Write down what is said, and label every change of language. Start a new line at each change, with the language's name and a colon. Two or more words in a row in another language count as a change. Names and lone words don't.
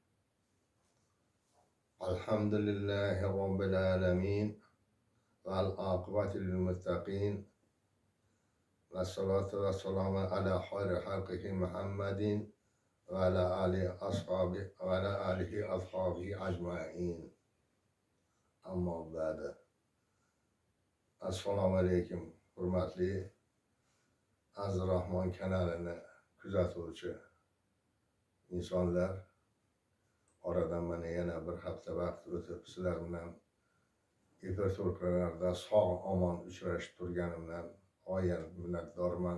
Arabic: الحمد لله رب العالمين والعاقبة للمتقين والصلاة والسلام على خير خلقه محمد وعلى آله أصحابه أجمعين. أما بعد.
Uzbek: Assalomu alaykum, hurmatli Aziz Rahmon kanalini kuzatuvchi insonlar. Oradan mana yana bir hafta vaqt o'tib sizlar bilan efir to'lqinlarida sog' omon uchrashib turganimdan g'oyat minnatdorman.